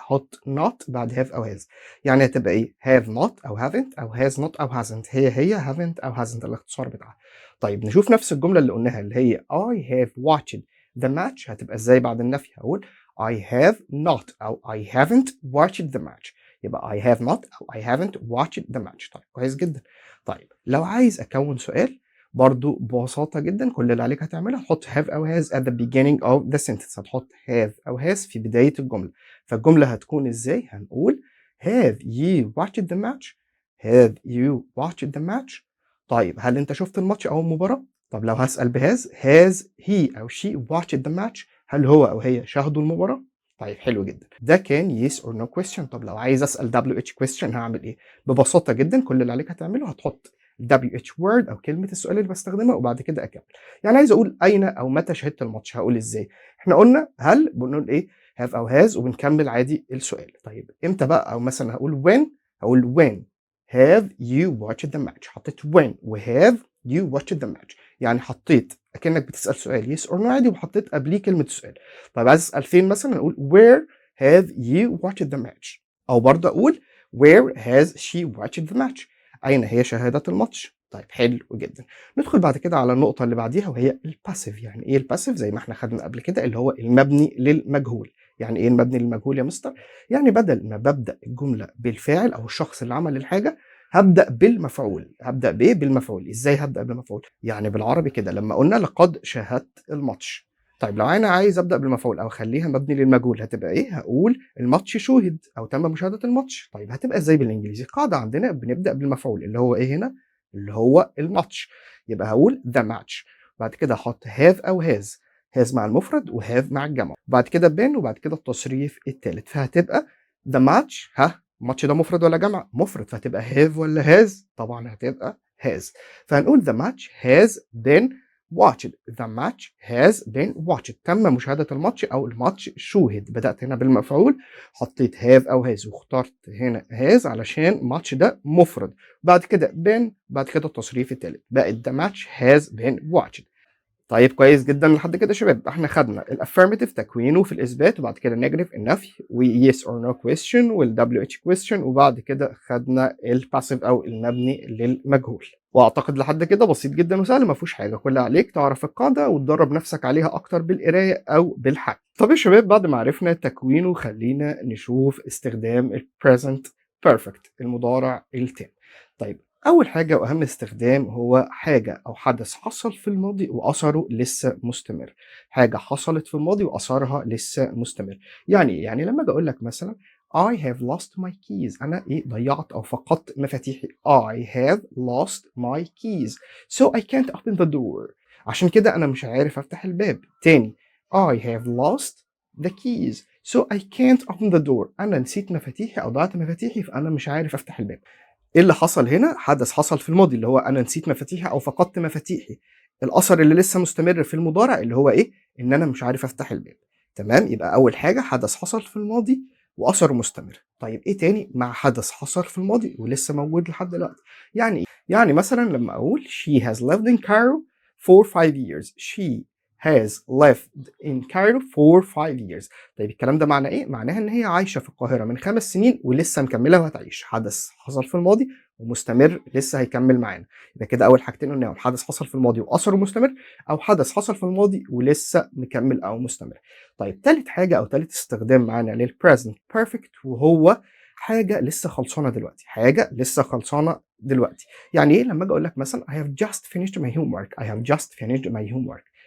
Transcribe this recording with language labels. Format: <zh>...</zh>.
<ar>هاحط not بعد have أو has. يعني هتبقى إيه؟ have not أو haven't أو has not أو hasn't. هي haven't أو hasn't الاختصار بتاعها. طيب نشوف نفس الجملة اللي قلناها اللي هي</ar> <en>I have watched the match،</en> <ar>هتبقى إزاي بعد النفي؟ هاقول</ar> <en>I have not</en> <ar>أو</ar> <en>I haven't watched the match. يبقى I have not أو I haven't watched the match.</en> <ar>طيب كويس جدًا. طيب لو عايز أكوّن سؤال برضه ببساطة جدًا، كل اللي عليك هتعمله هتحط have أو has</ar> <en>at the beginning of the sentence.</en> <ar>هتحط have أو has في بداية الجملة. فالجملة هتكون إزاي؟ هنقول</ar> <en>have you watched the match؟</en> <ar>have you watched the match؟ طيب هل أنت شُفت الماتش أو المباراة؟ طب لو هاسأل</ar> <en>has he</en> <ar>أو</ar> <en>she watched the match؟</en> <ar>هل هو أو هي شاهدوا المباراة؟ طيب حلو جدًا.</ar> <en>ده كان yes or no question.</en> <ar>طب لو عايز أسأل WH question هاعمل إيه؟ ببساطة جدًا كل اللي عليك هتعمله هتحط WH word أو كلمة السؤال اللي باستخدمها، وبعد كده أكمل. يعني عايز أقول أين أو متى شاهدت الماتش، هاقول إزاي؟ إحنا قلنا هل بنقول إيه؟ have أو has وبنكمل عادي السؤال. طيب إمتى بقى؟ أو مثلًا هاقول when، هاقول</ar> <en>when have you watched the match. حطيت when وhave you watched the match.</en> <ar>يعني حطيت أكنك بتسأل سؤال yes or no عادي، وحطيت قبليه كلمة السؤال. طيب عايز أسأل فين مثلًا، أقول</ar> <en>where have you watched the match،</en> <ar>أو برضه أقول</ar> <en>where has she watched the match.</en> <ar>أين هي شاهدت الماتش؟ طيب حلو جدًا. ندخل بعد كده على النقطة اللي بعديها وهي الpassive. يعني إيه الpassive؟ زي ما إحنا خدنا قبل كده اللي هو المبني للمجهول. يعني إيه المبني للمجهول يا مستر؟ يعني بدل ما بابدأ الجملة بالفاعل أو الشخص اللي عمل الحاجة، هابدأ بالمفعول. هابدأ بإيه؟ بالمفعول. إزاي هابدأ بالمفعول؟ يعني بالعربي كده لمّا قلنا لقد شاهدت الماتش. طيب لو أنا عايز أبدأ بالمفعول أو أخلّيها مبني للمجهول هتبقى إيه؟ هاقول الماتش شُوهِد أو تم مشاهدة الماتش. طيب هتبقى إزاي بالإنجليزي؟ القاعدة عندنا بنبدأ بالمفعول اللي هو إيه هنا؟ اللي هو الماتش. يبقى هاقول the match. بعد كده هاحط have أو has. has مع المفرد وhave مع الجمع. وبعد كده been، وبعد كده التصريف التالت.</ar> <en>فهتبقى the match.</en> <ar>الماتش ده مفرد والّا جمع؟ مفرد. فهتبقى have والّا has؟ طبعًا هتبقى has.</ar> <en>فهنقول the match has been watched. The match has been watched.</en> <ar>تم مشاهدة الماتش أو الماتش شُوهِد. بدأت هنا بالمفعول، حطيت have أو has، واخترت هنا has علشان ماتش ده مفرد. بعد كده been، بعد كده التصريف التالت.</ar> <en>بقت the match has been watched.</en> <ar>طيب كويس جدًا لحد كده يا شباب. إحنا خدنا الaffirmative تكوينه في الإثبات، وبعد كده negative النفي، وyes or no question والwh question، وبعد كده خدنا الpassive أو المبني للمجهول. وأعتقد لحد كده بسيط جدًا وسهل ما فيهوش حاجة. كل اللي عليك تعرف القاعدة وتدرّب نفسك عليها أكتر بالقراية أو بالحَل. طب يا شباب بعد ما عرفنا تكوينه خلّينا نشوف استخدام الpresent perfect المضارع التام. طيب أول حاجة وأهم استخدام هو حاجة أو حدث حصل في الماضي وأثره لسه مستمر. حاجة حصلت في الماضي وأثرها لسه مستمر. يعني إيه؟ يعني لما أجي أقول لك مثلا</ar> <en>I have lost my keys،</en> <ar>أنا إيه ضيعت أو فقدت مفاتيحي.</ar> <en>I have lost my keys so I can't open the door،</en> <ar>عشان كده أنا مش عارف أفتح الباب. تاني</ar> <en>I have lost the keys so I can't open the door،</en> <ar>أنا نسيت مفاتيحي أو ضيعت مفاتيحي فأنا مش عارف أفتح الباب. إيه اللي حصل هنا؟ حدث حصل في الماضي اللي هو أنا نسيت مفاتيحي أو فقدت مفاتيحي. الأثر اللي لسه مستمر في المضارع اللي هو إيه؟ إن أنا مش عارف أفتح الباب. تمام؟ يبقى أول حاجة حدث حصل في الماضي وأثره مستمر. طيب إيه تاني مع حدث حصل في الماضي ولسه موجود لحد دلوقتي؟ يعني إيه؟ يعني مثلا لما أقول</ar> <en>she has lived in Cairo for 5 years. She has lived in Cairo for 5 years.</en> <ar>طيب الكلام ده معناه إيه؟ معناها إن هي عايشة في القاهرة من 5 سنين ولسه مكملة وهتعيش. حدث حصل في الماضي ومستمر لسه هيكمل معانا. يبقى كده أول حاجتين قلناهم حدث حصل في الماضي وأثره مستمر، أو حدث حصل في الماضي ولسه مكمل أو مستمر. طيب تالت حاجة أو تالت استخدام معانا للpresent perfect وهو حاجة لسه خلصانة دلوقتي. حاجة لسه خلصانة دلوقتي. يعني إيه؟ لما أجي أقول لك مثلا</ar> <en>I have just finished my homework. I have just finished my homework.</en>